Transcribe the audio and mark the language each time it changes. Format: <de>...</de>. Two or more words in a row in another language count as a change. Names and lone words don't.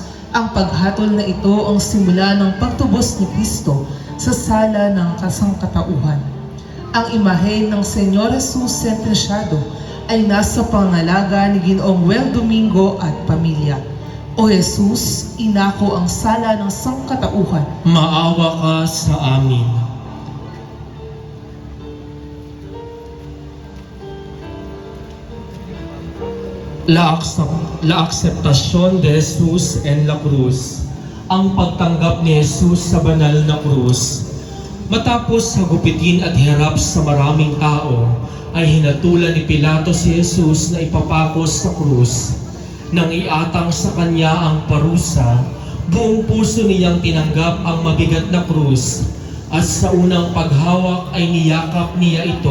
<tl>Ang paghatol na ito ang simula ng pagtubos ni Kristo sa sala ng kasangkatauhan. Ang imahe ng Senyor Jesus sentensyado ay nasa pangalaga ni Ginoong Wel Domingo at pamilya. O Jesus, inako ang sala ng sangkatauhan. Maawa ka sa amin.</tl> <es>La aceptación de Jesus en la cruz.</es> <tl>Ang pagtanggap ni Jesus sa banal na krus. Matapos hagupitin at hirap sa maraming tao, ay hinatulan ni Pilato si Jesus na ipapakos sa krus. Nang iatang sa kanya ang parusa, buong puso niyang tinanggap ang mabigat na krus, at sa unang paghawak ay niyakap niya ito.</tl>